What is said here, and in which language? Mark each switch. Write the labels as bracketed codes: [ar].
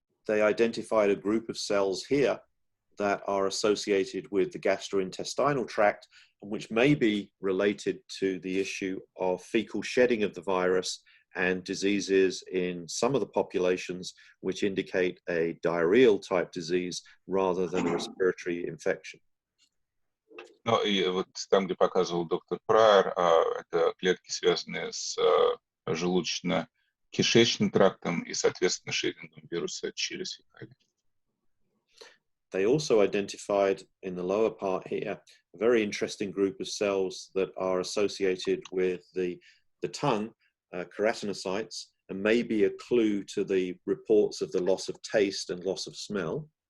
[en] They identified a group of cells here that are associated with the gastrointestinal tract, which may be related to the issue of fecal shedding of the virus and diseases in some of the populations which indicate a diarrheal type disease rather than a respiratory infection. [ru] Ну и вот там, где показывал доктор Прайер, это клетки, связанные с желудочно-кишечным трактом и, соответственно, шерингом вируса через фекалии. [en] They also identified in the lower part here a very interesting group of cells that are associated with the tongue, keratinocytes, and may be a clue to the reports of the loss of taste and loss of smell.